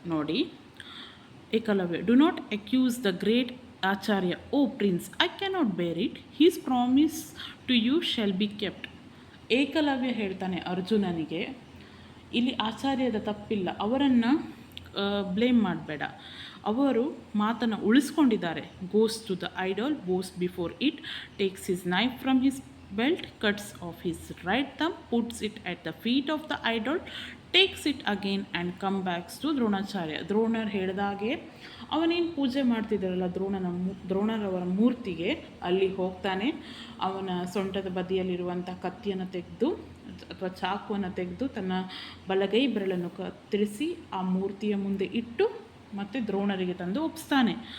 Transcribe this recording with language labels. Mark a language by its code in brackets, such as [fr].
[en] ನೋಡಿ, Ekalavya, do not accuse the great Acharya, O prince, I cannot bear it, his promise to you shall be kept. [kn] Eklavya ಹೇಳ್ತಾನೆ ಅರ್ಜುನನಿಗೆ, ಇಲ್ಲಿ ಆಚಾರ್ಯದ ತಪ್ಪಿಲ್ಲ, ಅವರನ್ನು ಬ್ಲೇಮ್ ಮಾಡಬೇಡ, ಅವರು ಮಾತನ್ನು ಉಳಿಸ್ಕೊಂಡಿದ್ದಾರೆ. [en] Goes to the idol, goes before it, takes his knife from his belt, cuts off his right thumb, puts it at the feet of the idol, takes it again and come back to Dronacharya. [kn] ದ್ರೋಣರು ಹೇಳಿದಾಗೆ ಅವನೇನು ಪೂಜೆ ಮಾಡ್ತಿದ್ದಾರಲ್ಲ ದ್ರೋಣರವರ ಮೂರ್ತಿಗೆ ಅಲ್ಲಿ ಹೋಗ್ತಾನೆ. ಅವನ ಸೊಂಟದ ಬದಿಯಲ್ಲಿರುವಂಥ ಕತ್ತಿಯನ್ನು ತೆಗೆದು ಅಥವಾ ಚಾಕುವನ್ನು ತೆಗೆದು ತನ್ನ ಬಲಗೈ ಬೆರಳನ್ನು ಕತ್ತರಿಸಿ ಆ ಮೂರ್ತಿಯ ಮುಂದೆ ಇಟ್ಟು ಮತ್ತು ದ್ರೋಣರಿಗೆ ತಂದು ಒಪ್ಪಿಸ್ತಾನೆ.